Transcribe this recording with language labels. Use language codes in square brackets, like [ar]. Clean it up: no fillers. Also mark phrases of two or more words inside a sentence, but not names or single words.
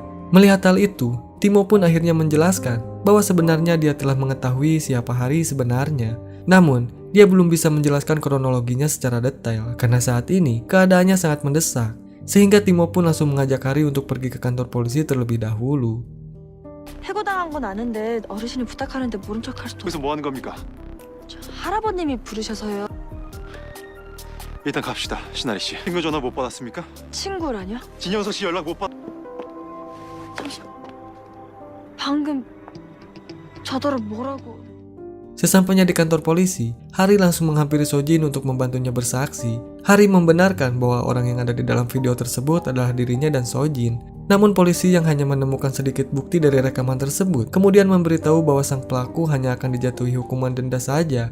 [id] Melihat hal itu, Timo pun akhirnya menjelaskan bahwa sebenarnya dia telah mengetahui siapa Hari sebenarnya. Namun, dia belum bisa menjelaskan kronologinya secara detail karena saat ini keadaannya sangat mendesak. Sehingga Timo pun langsung mengajak Hari untuk pergi ke kantor polisi terlebih dahulu. [ko] 해고당한 건 아는데 어르신이 부탁하는데 모른 척할 수도. 여기서 뭐 하는 겁니까? 할아버님이 부르셔서요. 일단 갑시다, 신아리 씨. 친구 전화 못 받았습니까? 친구라뇨? 진영석 씨 연락 못 받. 방금 저더러 뭐라고? [id] Sesampainya di kantor polisi, Hari langsung menghampiri Sojin untuk membantunya bersaksi. Hari membenarkan bahwa orang yang ada di dalam video tersebut adalah dirinya dan Sojin. Namun polisi yang hanya menemukan sedikit bukti dari rekaman tersebut kemudian memberitahu bahwa sang pelaku hanya akan dijatuhi hukuman denda saja.